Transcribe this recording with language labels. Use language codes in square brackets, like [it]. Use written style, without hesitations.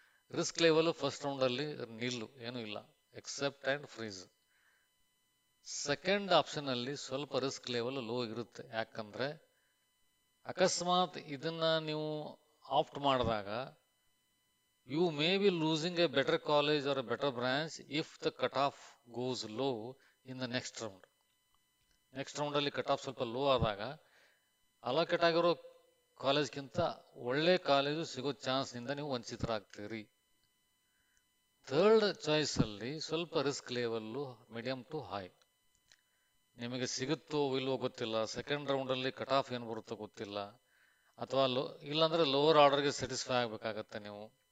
[kn] Risk level first ರೌಂಡಲ್ಲಿ ನಿಲ್ಲು, ಏನೂ ಇಲ್ಲ, ಎಕ್ಸೆಪ್ಟ್ ಆ್ಯಂಡ್ ಫ್ರೀಸ್. ಸೆಕೆಂಡ್ ಆಪ್ಷನಲ್ಲಿ ಸ್ವಲ್ಪ ರಿಸ್ಕ್ ಲೆವೆಲ್ ಲೋ ಇರುತ್ತೆ, ಯಾಕಂದರೆ ಅಕಸ್ಮಾತ್ ಇದನ್ನ ನೀವು ಆಪ್ಟ್ ಮಾಡಿದಾಗ [en] you may be losing a better college or a better branch if the cutoff goes low in the next round. [kn] Next ರೌಂಡಲ್ಲಿ cut off ಸ್ವಲ್ಪ low ಆದಾಗ allocate ಆಗಿರೋ ಕಾಲೇಜ್ಗಿಂತ ಒಳ್ಳೆ ಕಾಲೇಜು ಸಿಗೋ ಚಾನ್ಸ್ನಿಂದ ನೀವು ವಂಚಿತರಾಗ್ತೀರಿ. ಥರ್ಡ್ ಚಾಯ್ಸಲ್ಲಿ ಸ್ವಲ್ಪ risk level medium to high, ನಿಮಗೆ ಸಿಗುತ್ತೋ ಇಲ್ವೋ ಗೊತ್ತಿಲ್ಲ, ಸೆಕೆಂಡ್ ರೌಂಡಲ್ಲಿ ಕಟ್ ಆಫ್ ಏನು ಬರುತ್ತೋ ಗೊತ್ತಿಲ್ಲ, ಅಥವಾ ಇಲ್ಲಾಂದರೆ ಲೋವರ್ ಆರ್ಡರ್ಗೆ ಸ್ಯಾಟಿಸ್ಫೈ ಆಗಬೇಕಾಗತ್ತೆ ನೀವು.